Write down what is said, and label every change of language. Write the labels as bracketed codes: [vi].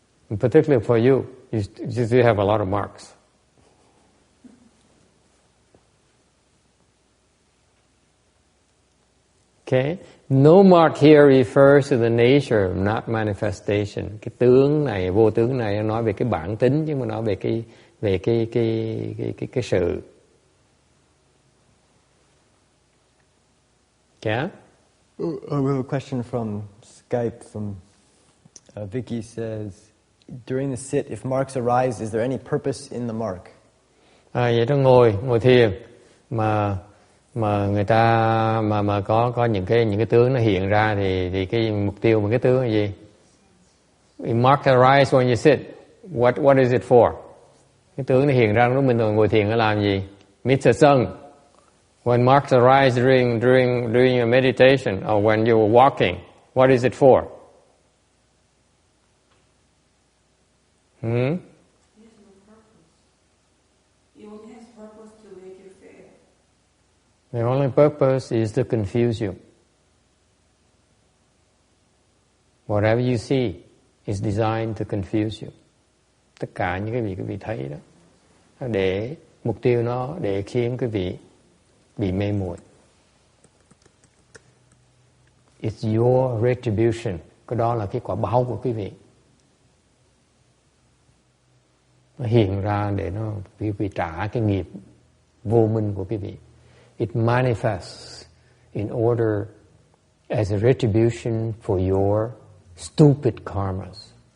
[en] Particularly for you, you have a lot of marks. Okay, no mark here refers to the nature, not manifestation. [vi] Cái tướng này, vô tướng này nói về cái bản tính chứ mà nói về cái sự. [en] Yeah. We have a question from Skype from Vicky says, during the sit, if marks arise, is there any purpose in the mark? [vi] Vậy đó ngồi thiền mà người ta mà có những cái tướng nó hiện ra thì cái mục tiêu mà cái tướng là gì? [en] You mark arise when you sit. What is it for? [vi] Cái tướng nó hiện ra lúc mình ngồi thiền nó làm gì? Mitra sung. [en] When marks arise during your meditation or when you're walking, what is it for? It has no purpose. It only has purpose to make you fail. The only purpose is to confuse you. Whatever you see is designed to confuse you. [vi] Tất cả những cái gì quý vị thấy đó, để mục tiêu nó để khiến quý vị bị mê muội. [en] It's your retribution. [vi] Cái đó là cái quả báo của quý vị. Nó hiện ra để nó quý vị trả cái nghiệp vô minh của quý vị. [en] It manifests in order as a retribution for your stupid karmas.